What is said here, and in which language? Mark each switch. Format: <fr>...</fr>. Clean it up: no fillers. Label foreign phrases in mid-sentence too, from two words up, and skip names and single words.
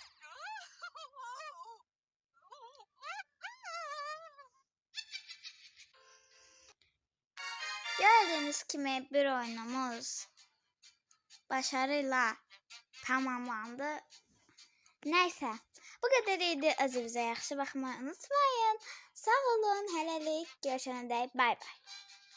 <tr>Gördüğünüz kimi bir oyunumuz başarıyla tamamlandı. Neyse. Bu kadar idi.</tr> <az>Özünüzə yaxşı baxmayı unutmayın. Sağ olun. Hələlik. Görüşənədək. Bay bay.</az>